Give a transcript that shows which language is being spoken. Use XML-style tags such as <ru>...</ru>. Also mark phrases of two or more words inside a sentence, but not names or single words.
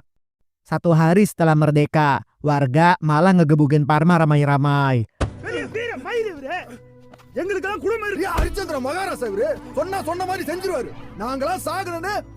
<id>1 hari setelah merdeka, warga malah ngegebukin Parma ramai-ramai.</id> <ta>எங்களுக்கெல்லாம் குடும்பம் இருக்கு. ஹரிச்சந்திர மகாராஜா இவரு சொன்ன மாதிரி செஞ்சிருவாரு. நாங்களாம் சாகணும்னு</ta>